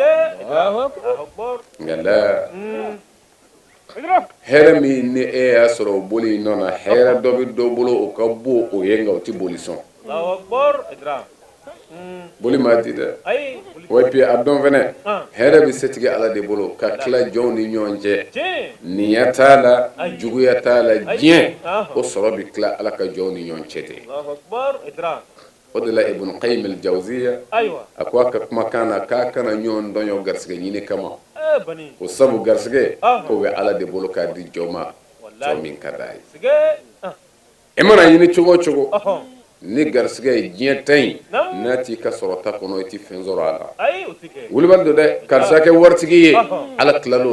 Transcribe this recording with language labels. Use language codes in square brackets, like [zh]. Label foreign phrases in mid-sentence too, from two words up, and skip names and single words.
[bm] nka la hɛrɛ min ni e y'a sɔrɔ o boli nɔ na hɛrɛ dɔ bɛ dɔ bolo o ka bon o ye nka o tɛ boli sɔn boli ma di dɛ wa puis a dɔn fɛnɛ hɛrɛ bɛ setigi ala de bolo ka tila jɔnw ni ɲɔgɔn cɛ ninya t'a la juguya t'a la diɲɛ o sɔrɔ bɛ tila ala ka jɔnw ni ɲɔgɔn cɛ ten o de la ibn qayyim al-jawziya a ko a ka kumakan na k'a kana ɲɔgɔn dɔnyɔ garisɛgɛ ɲini kama o sabu garisɛgɛ k'o bɛ ala de bolo k'a di jɔn ma jɔn min ka d'a ye i mana ɲini cogo o cogo ni garisɛgɛ ye diɲɛ ta in n'a t'i ka sɔrɔta kɔnɔ i tɛ fɛn sɔrɔ a la wulibali don dɛ karisa kɛ waritigi ye ala tilal'o